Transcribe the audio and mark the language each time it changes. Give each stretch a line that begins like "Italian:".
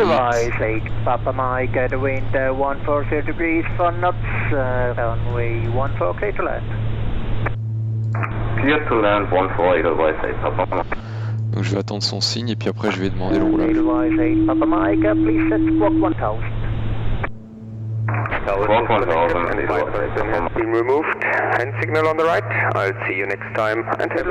English: Advise 8 Papa Mike at the wind 140 degrees 4 knots, runway 14 clear to land. Clear to land 14, Edelweiss 8 Papa Mike.
French: Donc je vais attendre son signe et puis après je vais demander le roulage.
English: Edelweiss 8 Papa Mike, please set squawk 1000. Squawk 1000 has been removed. Hand signal on the right. I'll see you next time and have a